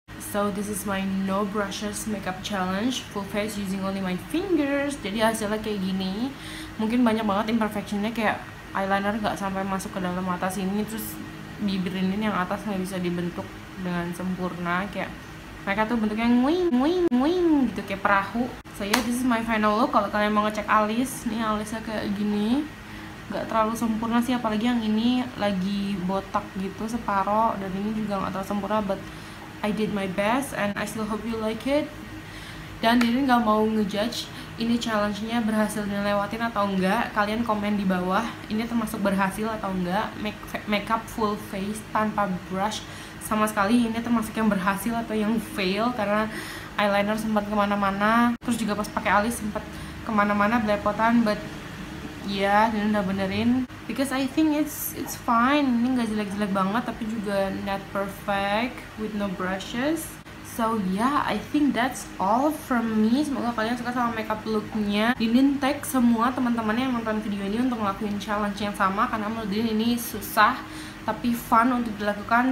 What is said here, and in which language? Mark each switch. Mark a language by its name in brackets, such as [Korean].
[English] So this is my no brushes makeup challenge, full face using only my fingers. [Indonesian] Jadi hasilnya kayak gini. Mungkin banyak banget imperfectionnya, kayak eyeliner nggak sampai masuk ke dalam mata sini, terus bibir ini yang atas nggak bisa dibentuk dengan sempurna, kayak mereka tuh bentuknya nguing gitu kayak perahu. So yeah, this is my final look. Kalau kalian mau ngecek alis, nih alisnya kayak gini, nggak terlalu sempurna sih, apalagi yang ini lagi botak gitu separo, dan ini juga nggak terlalu sempurna, but I did my best and I still hope you like it. Dan Dini nggak mau ngejudge ini challenge-nya berhasil dilewatin atau enggak. Kalian komen di bawah ini termasuk berhasil atau enggak. Makeup full face tanpa brush sama sekali, ini termasuk yang berhasil atau yang fail, karena eyeliner sempat kemana-mana, terus juga pas pakai alis sempat kemana-mana belepotan, but ya Dini udah benerin because I think it's fine. Ini nggak jelek-jelek banget, tapi juga not perfect with no brushes. [English] So yeah, I think that's all from me. [Indonesian] Semoga kalian suka sama makeup looknya. Dini tag semua teman-temannya yang nonton video ini untuk ngelakuin challenge yang sama, karena menurut Dini ini susah tapi fun untuk dilakukan.